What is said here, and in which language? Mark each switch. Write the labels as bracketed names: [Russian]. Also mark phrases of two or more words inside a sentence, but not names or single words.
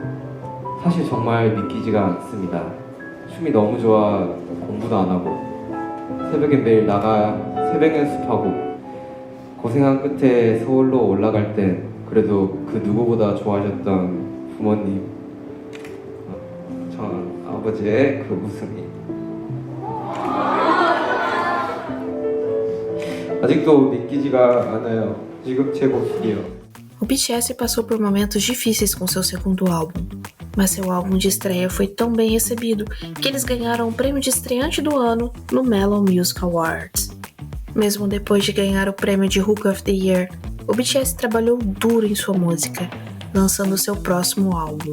[Korean] 사실 정말 믿기지가 않습니다. 춤이 너무 좋아 공부도 안 하고 새벽에 매일 나가 새벽 연습하고 고생한 끝에 서울로 올라갈 때 그래도 그 누구보다 좋아하셨던 부모님, 전 아버지의 그 웃음이 아직도 믿기지가 않아요. 지금 제 모습이요. [Portuguese] O BTS passou por momentos difíceis com seu segundo álbum, mas seu álbum de estreia foi tão bem recebido que eles ganharam o prêmio de estreante do ano no Melon Music Awards. Mesmo depois de ganhar o prêmio de Hook of the Year, o BTS trabalhou duro em sua música, lançando seu próximo álbum.